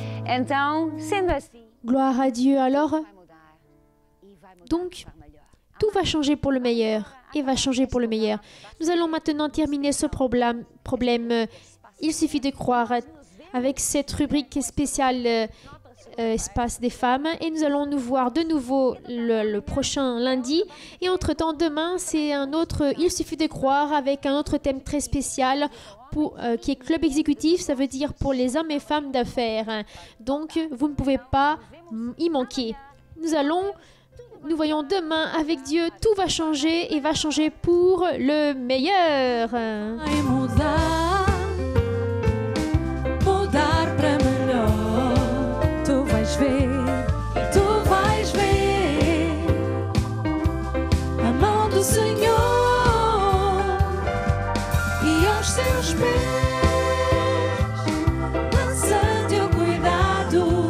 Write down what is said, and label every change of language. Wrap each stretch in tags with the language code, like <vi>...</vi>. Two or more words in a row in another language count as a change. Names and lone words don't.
<pt>Então, sendo assim,</pt> <fr>Gloire à Dieu. Alors,</fr> <pt>vai mudar. E vai mudar donc, para melhor.</pt> <fr>tout va changer pour le meilleur et va changer pour le meilleur. Nous allons maintenant terminer ce problème. Il suffit de croire avec cette rubrique spéciale Espace des femmes et nous allons nous voir de nouveau le prochain lundi. Et entre-temps, demain, c'est un autre Il suffit de croire avec un autre thème très spécial qui est Club Exécutif, ça veut dire pour les hommes et femmes d'affaires. Donc, vous ne pouvez pas y manquer. Nous voyons demain avec Dieu, tout va changer et va changer pour le meilleur.</fr> <pt>Vai mudar, mudar para melhor. Tu vais ver a mão do Senhor e aos seus pés lança teu cuidado.</pt>